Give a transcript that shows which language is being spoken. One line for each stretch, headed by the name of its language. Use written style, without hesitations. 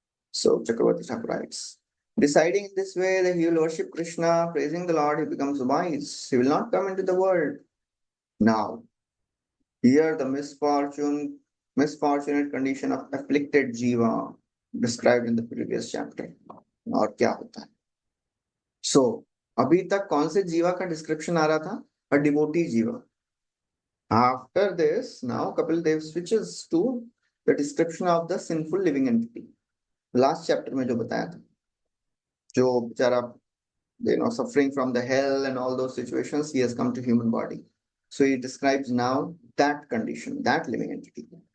English: So Chakravarti Thakur writes, deciding in this way that he will worship Krishna, praising the Lord, he becomes wise. He will not come into the world. Now, here the misfortunate condition of afflicted jiva described in the previous chapter.
Hindi: और क्या होता है? So, अभी तक कौन से जीवा का डिस्क्रिप्शन आ रहा था?
English: A devotee jiva. After this, now Kapil Dev switches to the description of the sinful living entity. Last chapter
Hindi: में जो बताया था, जो बेचारा
English: suffering from the hell and all those situations, he has come to human body. So he describes now that condition, that living entity.